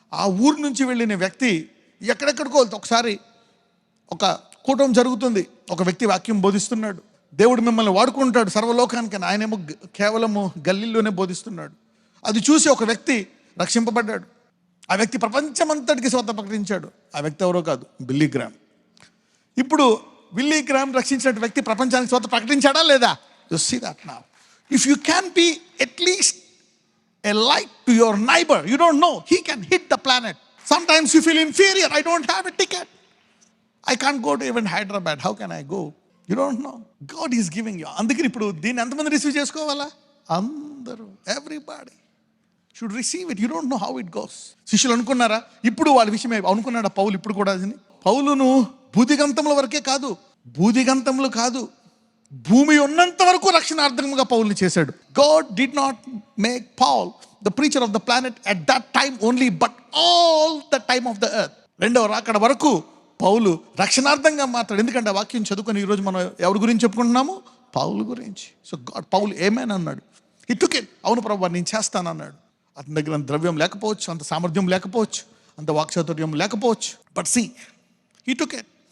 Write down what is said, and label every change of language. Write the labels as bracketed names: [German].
[Telugu] ఆ ఊరు నుంచి వెళ్ళిన వ్యక్తి ఎక్కడెక్కడికో వెళ్తావు. ఒకసారి ఒక కూటమి జరుగుతుంది, ఒక వ్యక్తి వాక్యం బోధిస్తున్నాడు, దేవుడు మిమ్మల్ని వాడుకుంటాడు సర్వలోకానికి. ఆయనేమో కేవలము గల్లీలోనే బోధిస్తున్నాడు. అది చూసి ఒక వ్యక్తి రక్షింపబడ్డాడు. ఆ వ్యక్తి ప్రపంచమంతటికి స్వార్థ ప్రకటించాడు. ఆ వ్యక్తి ఎవరో కాదు, బిల్లీ గ్రామ్. ఇప్పుడు బిల్లీ గ్రామ్ రక్షించిన వ్యక్తి ప్రపంచానికి స్వార్థ ప్రకటించాడా లేదా? [English] You see that now. If you can be at least a light to your neighbor, you don't know, he can hit the planet. Sometimes you feel inferior. I don't have a ticket, I can't go to even Hyderabad, how can I go? You don't know, God is giving you. [Telugu] అందుకని ఇప్పుడు దీన్ని ఎంతమంది receive చేసుకోవాలా? అందరూ, [English] everybody should receive it. You don't know how it goes. [Telugu] శిష్యులు అనుకున్నారా ఇప్పుడు వాళ్ళ విషయమే అనుకున్నాడా పౌలు? ఇప్పుడు కూడా పౌలును భూదిగంతముల వరకే కాదు, భూదిగంతములు కాదు, భూమి ఉన్నంత వరకు రక్షణార్థముగా పౌల్ని చేశాడు. [English] God did not make Paul the preacher of the planet at that time only, but all the time of the earth. [Telugu] రెండవ రాకడ వరకు పౌలు రక్షణార్థంగా మాట్లాడు. ఎందుకంటే ఆ వాక్యం చదువుకొని ఈరోజు మనం ఎవరి గురించి చెప్పుకుంటున్నాము? పౌలు గురించి. సో గాడ్, పౌలు ఏమైనా అన్నాడు, [English] he took it. [Telugu] అవును ప్రభువా, నేను చేస్తానన్నాడు. అతని దగ్గర ద్రవ్యం లేకపోవచ్చు, అంత సామర్థ్యం లేకపోవచ్చు, అంత వాక్చాతుర్యం లేకపోవచ్చు. [English] But see he took it.